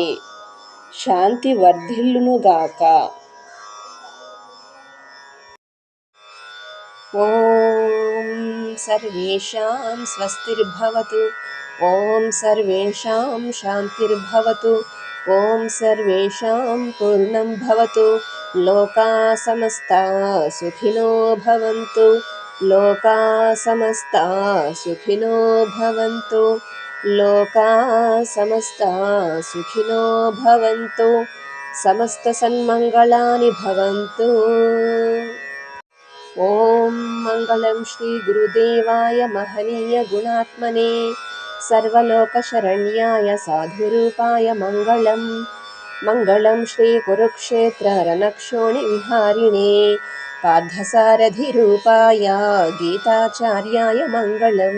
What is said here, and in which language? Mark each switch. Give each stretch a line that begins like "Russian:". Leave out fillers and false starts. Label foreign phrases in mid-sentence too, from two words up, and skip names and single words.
Telugu: శాంతి వర్ధిల్లునుగాక.
Sanskrit: ఓం సర్వేషాం స్వస్తిర్భవతు. ఓం సర్వేషాం శాంతిర్భవతు. ఓం సర్వేషాం పూర్ణం భవతు. లోకా సమస్తా సుఖినో భవంతు. లోకా సమస్తా సుఖినో భవంతు. లోకా సమస్తా సుఖినో భవంతు. సమస్త సన్మంగళాని భవంతు. ఓం మంగళం శ్రీ గురుదేవాయ మహనీయ గుణాత్మనే సర్వలోక శరణ్యాయ సాధురూపాయ మంగళం. మంగళం శ్రీ కురుక్షేత్ర రణక్షోణి విహారిణే పార్థసారథి రూపాయ గీతాచార్యాయ మంగళం.